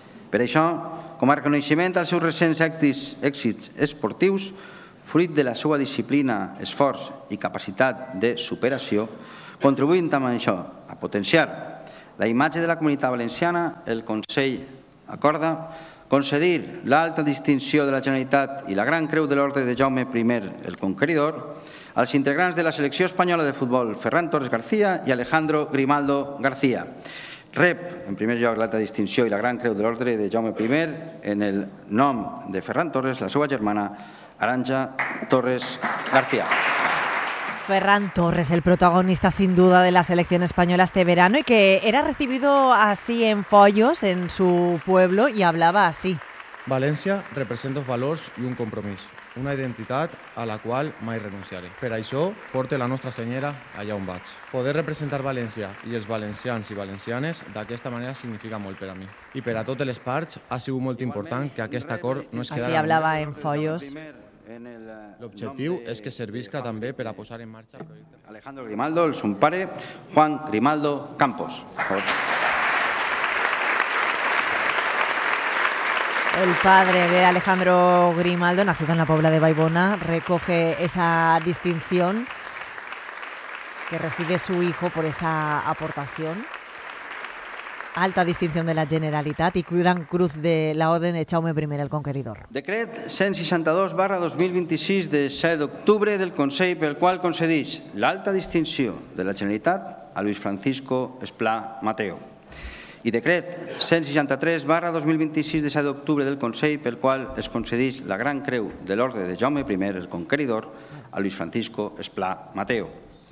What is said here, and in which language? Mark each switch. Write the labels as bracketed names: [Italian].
[Catalan] Per això, com a reconeixement als seus recents èxits esportius, fruit de la seva disciplina, esforç i capacitat de superació, contribuint amb això a potenciar la imatge de la Comunitat Valenciana, el Consell acorda concedir l'alta distinció de la Generalitat i la gran creu de l'ordre de Jaume I el Conqueridor als integrants de la selecció espanyola de futbol Ferran Torres García i Alejandro Grimaldo García. Rep, en primer lloc, l'alta distinció i la gran creu de l'ordre de Jaume I en el nom de Ferran Torres, la seva germana, Arantxa Torres García. [Spanish] Ferran Torres, el protagonista sin duda de la selección española este verano y que era recibido así en Foios, en su pueblo, y hablaba así. [Catalan] València representa els valors i un compromís, una identitat a la qual mai renunciaré. Per això porto la nostra senyera allà on vaig. Poder representar València i els valencians i valencianes d'aquesta manera significa molt per a mi. I per a totes les parts ha sigut molt important que aquest acord no es quedara... Així hablava en Foios. L'objectiu és que servisca també per a posar en marxa... Alejandro Grimaldo, el seu pare, Juan Grimaldo Campos. [Spanish] El padre de Alejandro Grimaldo, nacido en la Pobla de Vallbona, recoge esa distinción que recibe su hijo por esa aportación. Alta distinción de la Generalitat y gran cruz de la Orden de Jaume I el Conqueridor. [Catalan] Decret 162/2026 de 7 d'octubre del Consell, pel qual concedeix l'alta distinció de la Generalitat a Luis Francisco Esplà Mateo. I decret 163/2026 de 7 d'octubre del Consell, pel qual es concedeix la gran creu de l'ordre de Jaume I, el Conqueridor, a Luis Francisco Esplà Mateo.